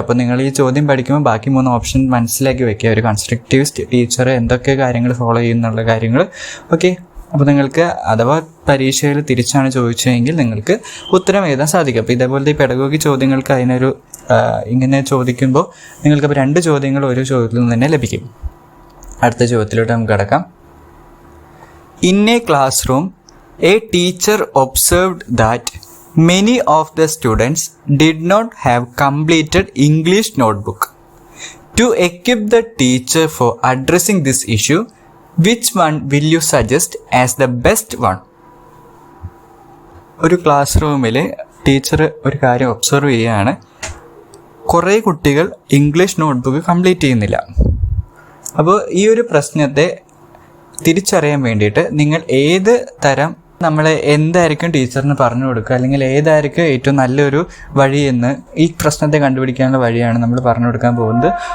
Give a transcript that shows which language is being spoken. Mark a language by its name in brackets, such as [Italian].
[Malayalam] അപ്പോൾ നിങ്ങൾ ഈ ചോദ്യം പഠിക്കുമ്പോൾ ബാക്കി 3 ഓപ്ഷൻ മനസ്സിലാക്കി വെക്കുക. ഒരു കൺസ്ട്രക്റ്റിവിസ്റ്റ് ടീച്ചർ എന്തൊക്കെ കാര്യങ്ങൾ ഫോളോ ചെയ്യുന്നുള്ള കാര്യങ്ങൾ. ഓക്കെ, അപ്പോൾ നിങ്ങൾക്ക് അഥവാ പരീക്ഷയിൽ തിരിച്ചാണ് ചോദിച്ചതെങ്കിൽ നിങ്ങൾക്ക് ഉത്തരം എഴുതാൻ സാധിക്കും. അപ്പോൾ ഇതേപോലത്തെ ഈ പെഡഗോഗി ചോദ്യങ്ങൾക്ക് അതിനൊരു ഇങ്ങനെ ചോദിക്കുമ്പോൾ നിങ്ങൾക്കപ്പോൾ 2 ചോദ്യങ്ങൾ ഒരു ചോദ്യത്തിൽ നിന്ന് തന്നെ ലഭിക്കും. അടുത്ത ചോദ്യത്തിലോട്ട് നമുക്ക് കടക്കാം. [English] In a class room a teacher observed that many of the students did not have completed English notebook. To equip the teacher for addressing this issue, which one will you suggest as the best one? [Malayalam] ഒരു class റൂമിൽ teacher ഒരു കാര്യം observe ചെയ്യുകയാണ്. കുറേ കുട്ടികൾ English notebook complete ചെയ്യുന്നില്ല. അപ്പോൾ ഈ ഒരു പ്രശ്നത്തെ തിരിച്ചറിയാൻ വേണ്ടിയിട്ട് നിങ്ങൾ ഏത് തരം നമ്മൾ എന്തായിരിക്കും ടീച്ചറിന് പറഞ്ഞു കൊടുക്കുക അല്ലെങ്കിൽ ഏതായിരിക്കും ഏറ്റവും നല്ലൊരു വഴിയെന്ന് ഈ പ്രശ്നത്തെ കണ്ടുപിടിക്കാനുള്ള വഴിയാണ് നമ്മൾ പറഞ്ഞു കൊടുക്കാൻ പോകുന്നത്.